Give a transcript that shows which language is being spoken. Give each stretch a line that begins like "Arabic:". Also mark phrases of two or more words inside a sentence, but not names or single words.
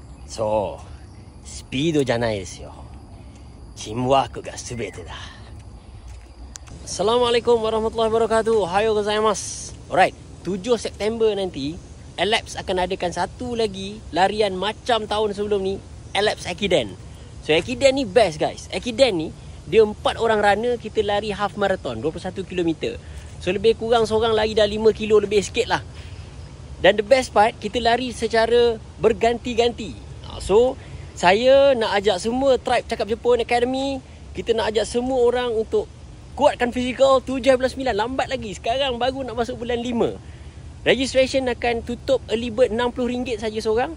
Japanese: そう、スピードじゃないですよ。チームワークが全てだ。
Arabic: السلام عليكم ورحمة الله وبركاته.
Japanese: おはようございます.
Malay: Alright, 7 September nanti Elaps akan adakan satu lagi larian macam tahun sebelum ni, Elaps Ekiden. So Ekiden ni
English: best guys.
Malay: Ekiden ni dia 4 orang runner, kita lari half marathon 21 km. So lebih kurang seorang lari dah 5 kilo lebih sikit lah.
English: Dan the best part,
Malay: kita lari secara berganti-ganti. So saya nak ajak semua tribe Cakap Jepun Academy, kita nak ajak semua orang untuk kuatkan fizikal. 7/9 lambat lagi. Sekarang baru nak masuk bulan 5. Registration akan tutup
English: early bird
Malay: RM60 saja seorang.